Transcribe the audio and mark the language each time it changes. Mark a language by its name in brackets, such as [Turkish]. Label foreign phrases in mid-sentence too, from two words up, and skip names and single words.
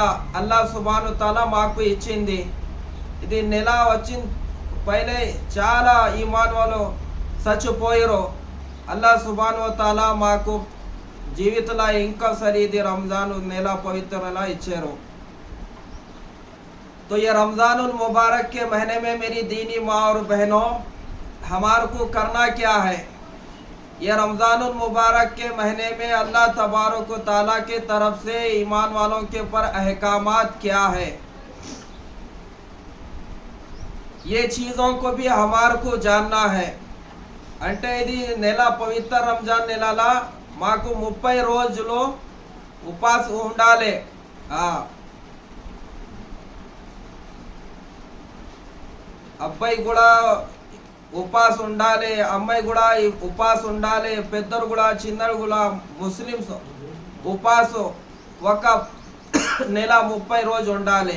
[Arabic] الله سبحانه تعالى [Telugu] మాకు ఇచ్చింది. ఇది నెల వచ్చిన పైనే చాలా ఈమాన్ వాళ్ళు చచ్చిపోయారు. [Arabic] الله سبحانه تعالى [Telugu] మాకు జీవితంలో ఇంకోసారి ఇది రంజాన్ నెల पवित्र నెల ఇచ్చారు. [Urdu] تو یہ رمضان مبارک کے مہینے میں میری دینی ماں اور بہنوں، ہمارے کو کرنا کیا ہے? یہ رمضان مبارک کے مہینے میں [Arabic] الله تبارك و تعالى [Urdu] کے طرف سے ایمان والوں کے اوپر احکامات کیا ہے، یہ چیزوں کو بھی ہمارے کو جاننا ہے. [Telugu] అంటే ఇది నెల పవిత్ర రంజాన్ నెలలో మాకు 30 రోజులు ఉపాసం ఉండాలి. అబ్బాయి కూడా ఉపాసం ఉండాలి, అమ్మాయి కూడా ఉపాసం ఉండాలి, పెద్దలు కూడా చిన్నలు కూడా ముస్లిమ్స్ ఉపాసం ఒక నెల 30 రోజు ఉండాలి.